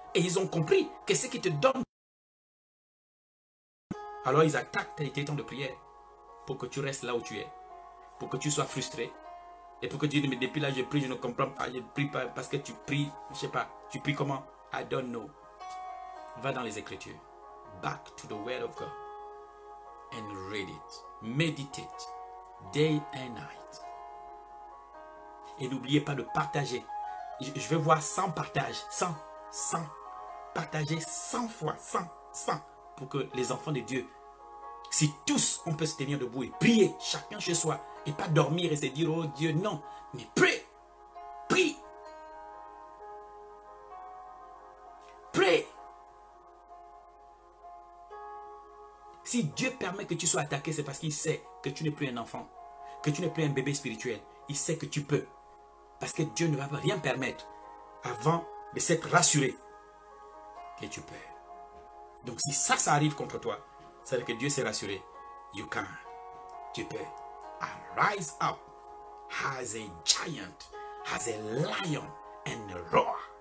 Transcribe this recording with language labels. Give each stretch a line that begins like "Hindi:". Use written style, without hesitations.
French: Et ils ont compris que ce qui te donne. Alors ils attaquent tes temps de prière pour que tu restes là où tu es, pour que tu sois frustré. Et pour que tu dises, mais depuis là je prie, je ne comprends pas, je ne prie pas parce que tu pries, je ne sais pas, tu pries comment?
English: I don't know.
French: Va dans les Écritures.
English: Back to the word of God and read it. Meditate day and night.
French: Et n'oubliez pas de partager. Je vais voir 100 partages. 100. Partager 100 fois. 100. Pour que les enfants de Dieu, si tous on peut se tenir debout et prier, chacun chez soi, et pas dormir et se dire, oh Dieu, non. Mais prie. Prie. Prie. Si Dieu permet que tu sois attaqué, c'est parce qu'il sait que tu n'es plus un enfant, que tu n'es plus un bébé spirituel. Il sait que tu peux. Parce que Dieu ne va rien permettre avant de s'être rassuré que tu peux. Donc si ça arrive contre toi, ça veut dire que Dieu s'est rassuré.
English: You can.
French: Tu peux.
English: Arise up as a giant, as a lion and roar.